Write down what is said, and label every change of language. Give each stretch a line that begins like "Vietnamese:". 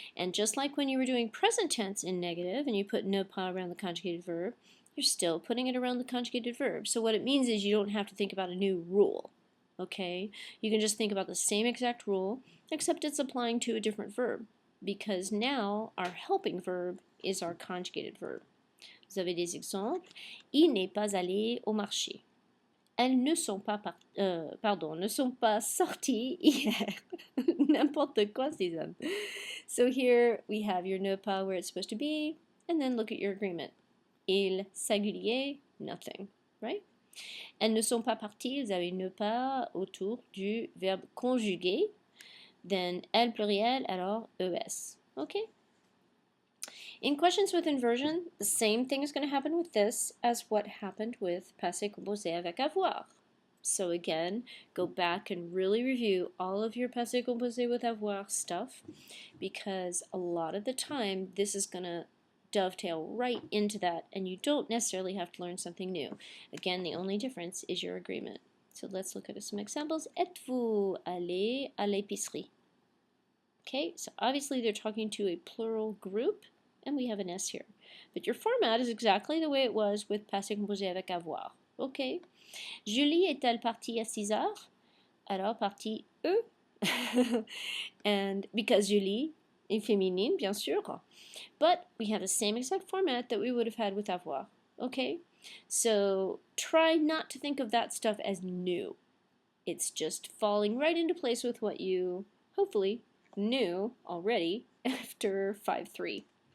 English: And just like when you were doing present tense in negative and you put ne pas around the conjugated verb, you're still putting it around the conjugated verb. So what it means is you don't have to think about a new rule. Okay, you can just think about the same exact rule, except it's applying to a different verb, because now our helping verb is our conjugated verb.
French: Vous avez des exemples? Il n'est pas allé au marché. Elles ne sont pas, ne sont pas sorties hier. N'importe quoi, ces hommes.
English: So here we have your ne pas where it's supposed to be, and then look at your agreement. Il, singulier, nothing, right?
French: Elles ne sont pas parties, vous avez ne pas autour du verbe conjugué.
English: Then elles pluriel,
French: alors es.
English: Okay? In questions with inversion, the same thing is going to happen with this as what happened with passé composé avec avoir. So again, go back and really review all of your passé composé with avoir stuff, because a lot of the time this is going to dovetail right into that, and you don't necessarily have to learn something new. Again, the only difference is your agreement. So let's look at some examples.
French: Êtes-vous allé à l'épicerie?
English: Okay, so obviously they're talking to a plural group, and we have an S here. But your format is exactly the way it was with passé composé avec avoir. Okay.
French: Julie est-elle partie à 6 heures? Alors partie E.
English: And because
French: Julie est féminine, bien sûr.
English: But we have the same exact format that we would have had with avoir. Okay? So try not to think of that stuff as new. It's just falling right into place with what you hopefully knew already after 5-3.